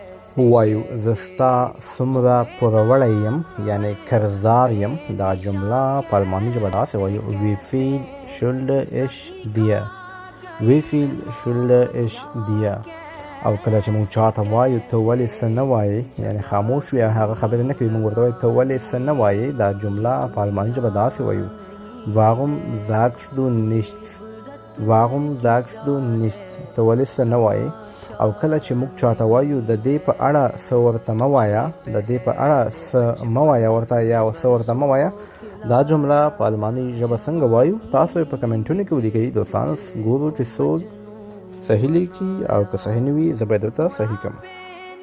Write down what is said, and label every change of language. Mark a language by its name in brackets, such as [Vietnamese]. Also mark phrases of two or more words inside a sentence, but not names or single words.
[Pashto] وایو زه ستا څومره پوروړی یم یعنی کرزار یم. دا جمله په الماني ژبه داسې وایو [German] wie viel schulde ich dir. wie viel schulde ich dir. [Pashto] او کله چې موږ چاته وایو ته ولې څه نه وایې یعنی خاموش وي او هغه خبرې نه کوي موږ ورته وایو ته ولې څه نه وایې. دا جمله په الماني ژبه داسې وایو [German] warum sagst du nichts. warum sagst du nichts. [Pashto] ته ولې څه نه وایې. او کله چې موږ چاته وایو د دې په اړه څه ورته مه وایه د دې په اړه څه مه وایه ورته یا څه ورته مه وایه. دا جمله په الماني ژبه څنګه وایو تاسو یې په کمنټونو کې ولیکئ دوستانو. ګورو چې څوک صحیح لیکي او که صحیح نه وي زه به یې درته صحیح کړم.